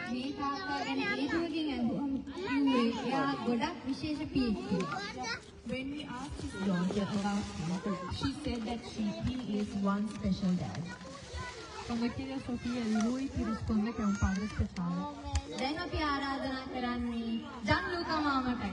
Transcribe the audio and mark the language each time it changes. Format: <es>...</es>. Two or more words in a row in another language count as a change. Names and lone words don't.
<si>මේ තාත්තා ගැන ඒ දුවගෙන් ඇහුවම කිව්වේ එයා ගොඩක් විශේෂ පියෙක් කියලා.</si> <en>When we asked his daughter about him, she said that he is one special dad.</en> <it>Quando chiede a sua figlia di lui, ti risponde che è un padre speciale.</it> <si>දැන් අපි ආරාධනා කරන්නේ ජන්ලුකා මාමටයි.</si>